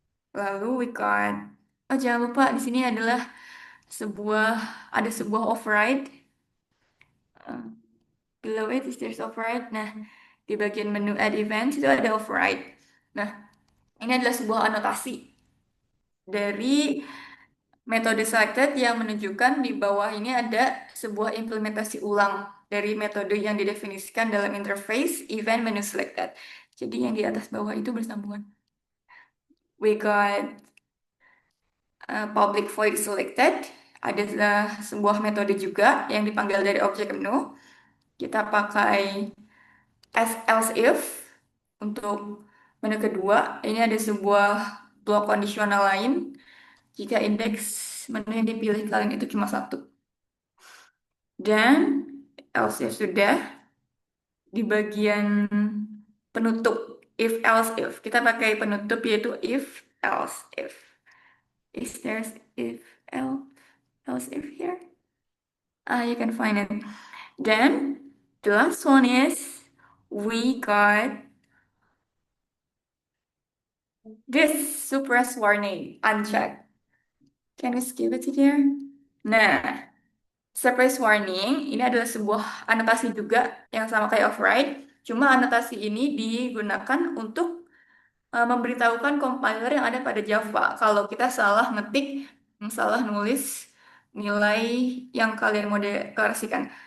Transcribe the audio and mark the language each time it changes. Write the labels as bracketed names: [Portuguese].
[Indonesian] Lalu [English] we got, [Indonesian] oh jangan lupa di sini adalah ada sebuah override. [English] Uh, Below it is there's override. [Indonesian] Nah, di bagian menu add events itu ada override. Nah, ini adalah sebuah anotasi dari metode selected yang menunjukkan di bawah ini ada sebuah implementasi ulang dari metode yang didefinisikan dalam interface event menu selected. Jadi yang di atas bawah itu bersambungan. [English] We got public void selected. [Indonesian] Ada sebuah metode juga yang dipanggil dari objek menu. Kita pakai else if untuk menu kedua. Ini ada sebuah blok kondisional lain jika indeks menu yang dipilih kalian itu cuma satu. Dan else if sudah di bagian penutup if else if kita pakai penutup yaitu if else if. [English] Is there if else if here? You can find it. Then the last one is we got this suppress warning unchecked. Can we skip it here? [Indonesian] Nah, suppress warning ini adalah sebuah anotasi juga yang sama kayak override. Cuma anotasi ini digunakan untuk memberitahukan compiler yang ada pada Java. Kalau kita salah ngetik, salah nulis nilai yang kalian mau deklarasikan.